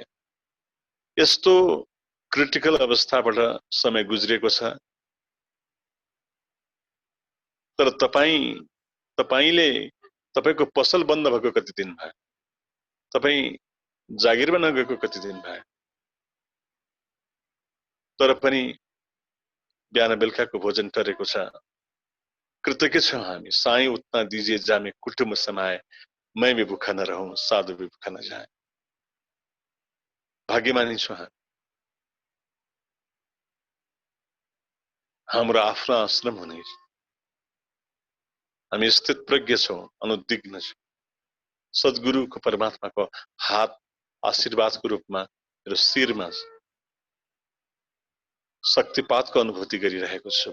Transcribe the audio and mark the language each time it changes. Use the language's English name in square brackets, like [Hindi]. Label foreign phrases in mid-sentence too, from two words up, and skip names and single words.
[Nepali] यस्तो क्रिटिकल अवस्थाबाट समय गुज्रेको छ, तर तपाईले तपाईको पसल बन्द भएको कति दिन भयो? तपाई जागिरमा नगएको कति दिन भयो? तर पनि बिहान बेलुकाको भोजन टरेको छ। कृतज्ञ छौं हामी। [Hindi] साई उतना दीजिए जामे कुटुम्ब समाए, मैं भी भूखा न रहूं, साधु भी भूखा न जाए। [Nepali] भाग्यमानी छौं हामी। हाम्रो आफ्नो आश्रम हुने, हामी स्थित प्रज्ञ छौं, अनुद्विग्न छौं। सद्गुरुको परमात्माको हात आशीर्वादको रूपमा मेरो शिरमा शक्तिपातको अनुभूति गरिरहेको छु।